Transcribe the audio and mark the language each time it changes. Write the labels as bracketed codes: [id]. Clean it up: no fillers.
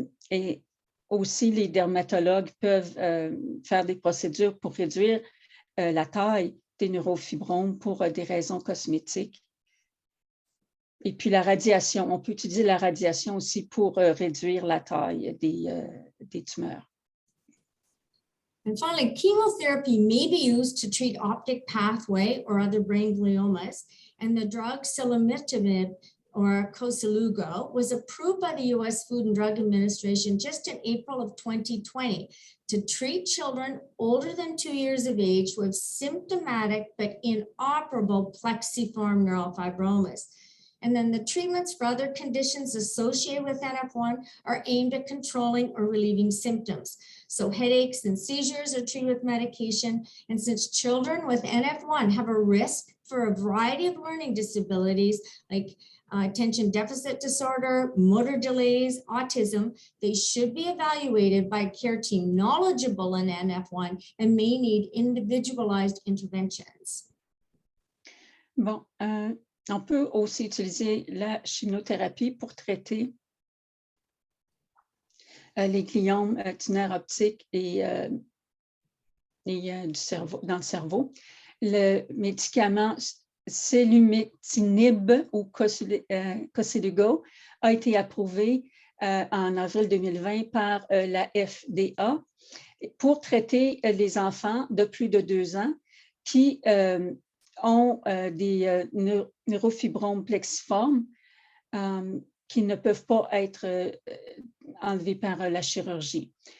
[fr] Et aussi, les dermatologues peuvent faire des procédures pour réduire la taille des neurofibromes pour des raisons cosmétiques. Et puis la radiation, on peut utiliser la radiation aussi pour réduire la taille des tumeurs. [en] And finally, chemotherapy may be used to treat optic pathway or other brain gliomas, and the drug selumetinib or Koselugo was approved by the US Food and Drug Administration just in April of 2020 to treat children older than 2 years of age with symptomatic but inoperable plexiform neurofibromas. And then the treatments for other conditions associated with NF1 are aimed at controlling or relieving symptoms. So headaches and seizures are treated with medication. And since children with NF1 have a risk for a variety of learning disabilities like attention deficit disorder, motor delays, autism, they should be evaluated by a care team knowledgeable in NF1 and may need individualized interventions. [fr] Bon, on peut aussi utiliser la chimiothérapie pour traiter les gliomes du nerf optique et du cerveau, dans le cerveau. Le médicament selumetinib ou Koselugo a été approuvé en avril 2020 par la FDA pour traiter les enfants de plus de 2 ans qui ont des neurofibromes plexiformes qui ne peuvent pas être enlevés par la chirurgie.